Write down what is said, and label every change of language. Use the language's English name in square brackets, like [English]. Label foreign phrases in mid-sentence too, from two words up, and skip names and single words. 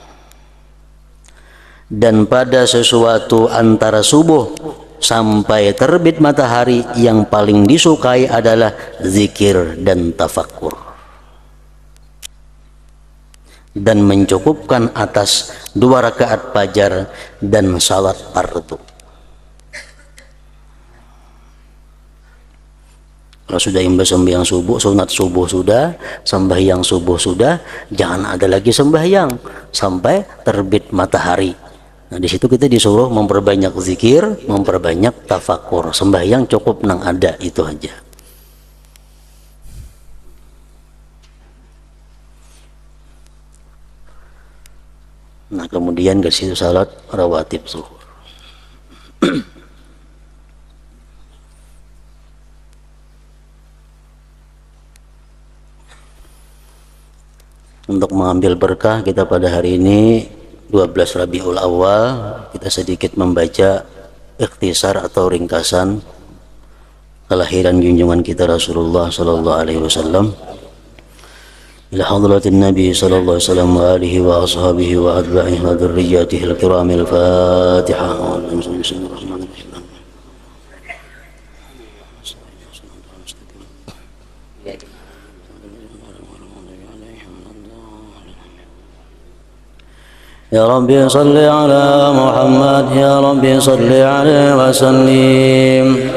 [Indonesian] Dan pada sesuatu antara subuh sampai terbit matahari, yang paling disukai adalah zikir dan tafakkur. Dan mencukupkan atas 2 rakaat fajar dan salat fardu. Kalau sudah imbas sembahyang subuh, sunat subuh sudah, sembahyang subuh sudah, jangan ada lagi sembahyang sampai terbit matahari. Nah, di situ kita disuruh memperbanyak zikir, memperbanyak tafakur. Sembahyang cukup nang ada itu aja. Nah, kemudian ke situ salat rawatib zuhur. Untuk mengambil berkah kita pada hari ini 12 Rabiul Awal, kita sedikit membaca ikhtisar atau ringkasan kelahiran junjungan kita Rasulullah [Arabic] صلى الله عليه وسلم. إلى حضرة النبي صلى الله عليه وسلم وآله وأصحابه وأتباعه وذرياته الكرام. الفاتحة. يا ربي صل على محمد، يا ربي صل عليه وسلم.